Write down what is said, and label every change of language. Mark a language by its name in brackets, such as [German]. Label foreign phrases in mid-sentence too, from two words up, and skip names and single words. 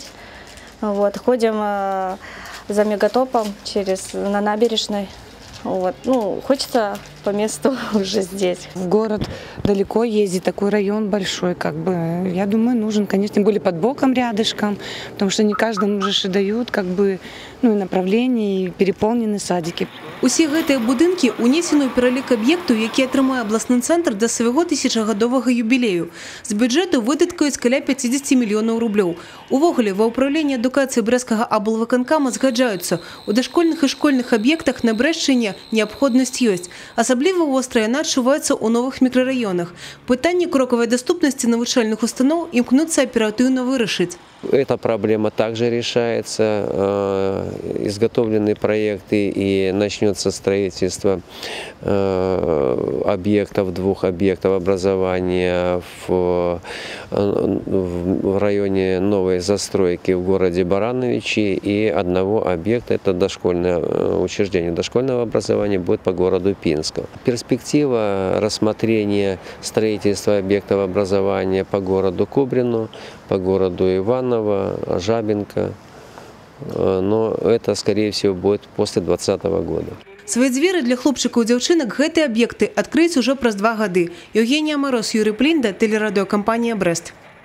[Russian] Вот, ходим за Мегатопом на набережной. Вот. Ну, хочется по месту уже здесь. В город далеко ездить, такой район большой, как бы, я думаю, нужен, конечно, тем более под боком рядышком, потому что не каждому же дают, как бы, ну, и направления, и переполнены садики. [Belarusian] Усе гэтыя будынкі унесены ў пералік аб'ектаў, які атрымае абласны цэнтр да свайго 1000-гадовага юбілею. З бюджэту выдаткаюць каля 50 мільёнаў рублёў. Увогуле, ва ўправленні адукацыі брэсцкага аблвыканкама згаджаюцца, у дашкольных і школьных аб'ектах на Брэсчыне неабходнасць ёсць. Асабліва востра яна адчуваецца ў новых мікрараёнах. Пытанне крокавай даступнасці навучальных устаноў імкнуцца аператыўна вырашыць. [Russian] Эта проблема также решается, изготовлены проекты и начнется строительство объектов, 2 объектов образования в районе новой застройки в городе Барановичи, и 1 объекта, это дошкольное учреждение дошкольного образования, будет по городу Пинска. Перспектива рассмотрения строительства объектов образования по городу Кубрину, по городу Иваново, Жабинка, но это, скорее всего, будет после 2020 года. [Belarusian] Свои дзверы для хлопчыкаў і дзяўчынак гэтыя аб'екты адкрыюць уже праз 2 гады. [Russian] Евгения Мороз, Юрий Плинда, телерадиокомпания «Брест».